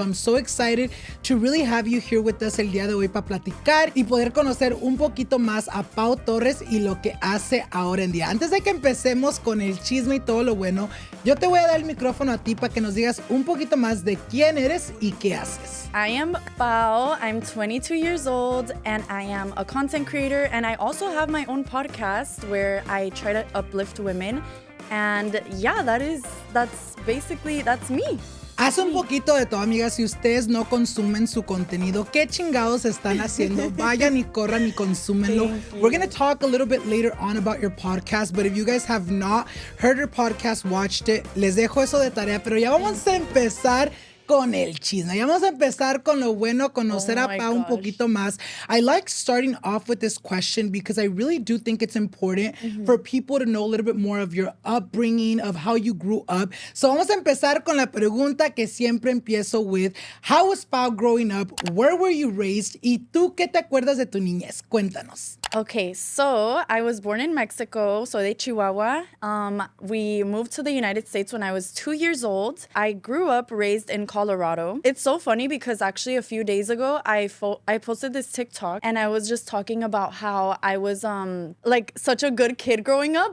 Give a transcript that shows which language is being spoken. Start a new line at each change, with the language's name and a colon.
English: So I'm so excited to really have you here with us
Spanish: el día de hoy para platicar y poder conocer un poquito más a Pau Torres y lo que hace ahora en día. Antes de que empecemos con el chisme y todo lo bueno, yo te voy a dar el micrófono a ti para que nos digas un poquito más de quién eres y qué haces.
English: I am Pau. I'm 22 years old and I am a content creator, and I also have my own podcast where I try to uplift women. And yeah, that's me.
Spanish: Hace un poquito de todo, amigas. Si ustedes no consumen su contenido, ¿qué chingados están haciendo? Vayan y corran y consúmenlo.
English: We're going to talk a little bit later on about your podcast, but if you guys have not heard your podcast, watched it,
Spanish: les dejo eso de tarea, pero ya vamos a empezar con el chisme. Ya vamos a empezar con lo bueno, conocer a Pau un poquito más.
English: I like starting off with this question because I really do think it's important for people to know a little bit more of your upbringing, of how you grew up.
Spanish: So vamos a empezar con la pregunta que siempre empiezo with.
English: How was Pau growing up? Where were you raised?
Spanish: ¿Y tú qué te acuerdas de tu niñez? Cuéntanos.
English: Okay, so I was born in Mexico,
Spanish: soy de Chihuahua.
English: We moved to the United States when I was 2 years old. I grew up raised in Colorado. It's so funny because actually a few days ago, I posted this TikTok and I was just talking about how I was like such a good kid growing up.